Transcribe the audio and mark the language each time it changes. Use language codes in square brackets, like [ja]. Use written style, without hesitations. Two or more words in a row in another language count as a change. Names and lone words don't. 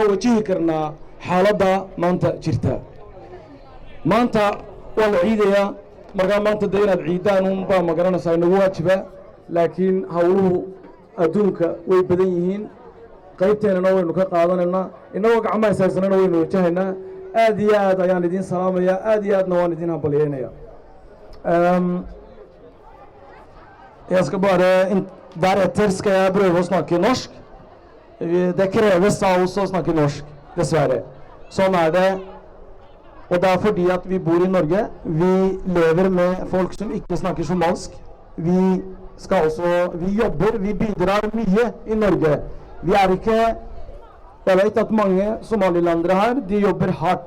[so] wajihi karnaa xaaladda maanta jirta maanta waa la ciidayaa markaa maanta dee inaad ciidaan unbaa ma garanaysaa inagu waajiba laakiin hawluhu adduunka way badan yihiin qaybteennana waynu ka qaadanaynaa inagoo gacmaha is haysanana waynu wajahaynaa aad iyo aad ayaan idiin salaamayaa aad iyo aadna waan idiin hambalyaynayaa [sv] Jag ska bara därefter ska jag pröva att snacka norsk. Det krävs av oss att snacka norsk, dessvärre. [no] Sånn er det. Og det er fordi at vi bor i Norge. Vi lever med folk som ikke snakker somalisk. Vi jobber, vi bidrar mye i Norge. Vi er ikke... Jeg vet at mange somalilandere her, de jobber hardt.